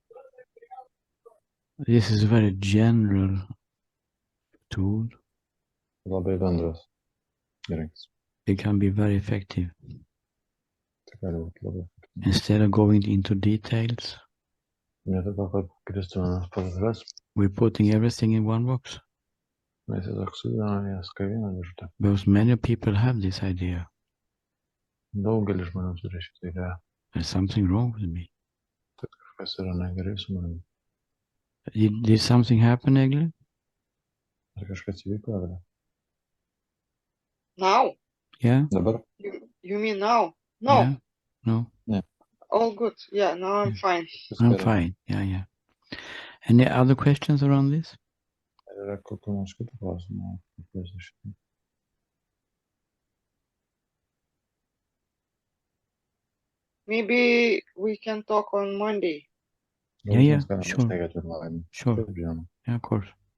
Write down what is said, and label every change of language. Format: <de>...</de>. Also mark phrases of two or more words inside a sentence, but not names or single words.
<en>This is a very general tool.</en> <lt>Labai bendras įrankis.</lt> <en>It can be very effective.</en> <lt>Tai gali būti labai.</lt> <en>Instead of going into details,</en> <lt>Vietoj to, kad kristume parduotuvės,</lt> <en>we're putting everything in one box.</en> <lt>mes tiesiog sudedame jas į vieną dėžutę.</lt> <en>Because many people have this idea.</en> <lt>Daugelis žmonių turi šitą idėją.</lt> <en>There's something wrong with me.</en> <lt>Tai kažkas yra negerai su manimi.</lt> <en>Did something happen, Egle?</en> <lt>Ar kažkas įvyko, Egle?</lt> <en>Now? Yeah?</en> <lt>Dabar?</lt> <en>You mean now? No. Yeah? No?</en> <lt>Ne.</lt> <en>All good. Yeah, now I'm fine. I'm fine. Yeah. Any other questions around this?</en> <lt>Ar yra kokių nors kitų klausimų?</lt> <en>Maybe we can talk on Monday. Yeah, sure. Sure. Yeah, of course.</en>